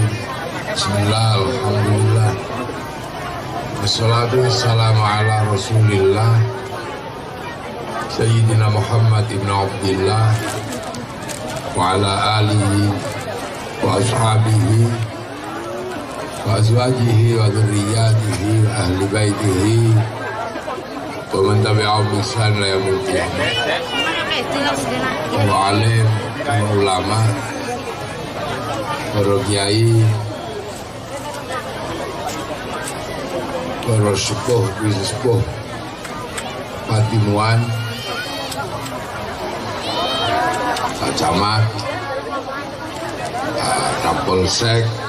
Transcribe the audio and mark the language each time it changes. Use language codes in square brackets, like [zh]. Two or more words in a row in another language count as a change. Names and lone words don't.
[ar] بسم الله، الحمد لله. والصلاة والسلام على رسول الله سيدنا محمد بن عبد الله وعلى آله وأصحابه وأزواجه وذرياته وأهل بيته ومن تبعهم بإحسان إلى يوم القيامة. والعالم، والعلماء, [jv] para kiai, para sepuh, sepuh, patimuan, Pak Camat, Kapolsek,